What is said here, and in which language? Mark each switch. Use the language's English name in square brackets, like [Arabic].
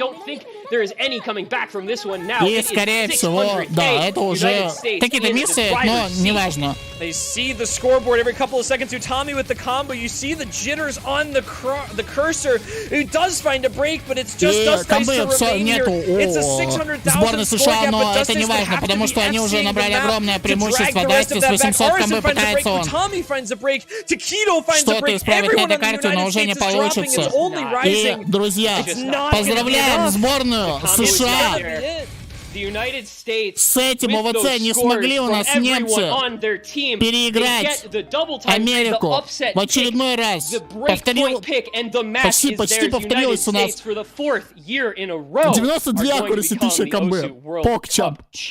[Russian] И, скорее всего, да, это уже какие-то миссии, но неважно. [English] They see the scoreboard every couple of seconds. Utami with the combo. You see the jitters on the cursor. He does find a break, but it's just Dust Dice to remain here. It's a 600,000 score gap, but Dust Dice would have to be FC the map to drag the rest of that back. Arson finds a break. Utami finds a break. Takedo finds a break. Everyone on the United States is dropping. It's only rising. [Russian] И, друзья, поздравляем сборную США! С этим ОВЦ не смогли у нас немцы переиграть Америку в очередной раз. Почти повторилось у нас 92 аккураси, 1000 комбы. Покчамп.